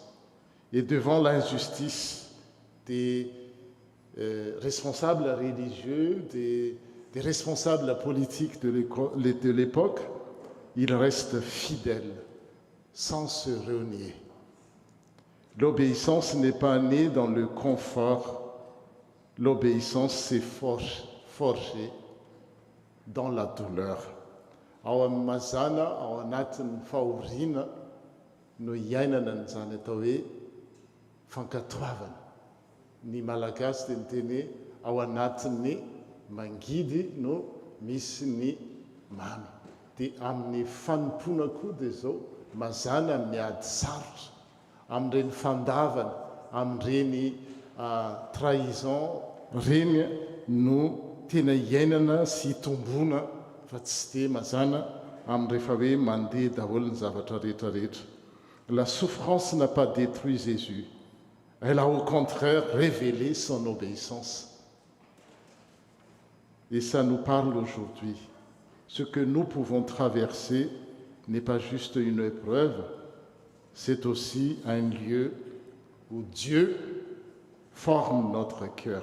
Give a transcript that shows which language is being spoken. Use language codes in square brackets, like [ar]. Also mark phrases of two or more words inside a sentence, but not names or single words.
[fr] Et devant l'injustice des responsables religieux, des responsables politiques de l'époque, il reste fidèle, sans se renier. L'obéissance n'est pas née dans le confort, l'obéissance s'est forgée dans la douleur. [mg] Ao mazana ao anatin'ny fahoriana no iainana n'izany atao hoe fankatoavana. Ny malagasy dia miteny ao anatin'ny mangidy no misy ny mamy. Dia amin'ny fanompoana koa dia zao mazana miady sarotra amin'ireny fandavana, amin'ireny trahison reny no tena iainana sy tombona fa tsy dia mazana amin'ny rehefa hoe mandeha daholo ny zavatra rehetrarehetra. [fr] La souffrance n'a pas détruit Jésus. Elle a au contraire révélé son obéissance. Et ça nous parle aujourd'hui. Ce que nous pouvons traverser n'est pas juste une épreuve, c'est aussi un lieu où Dieu forme notre cœur.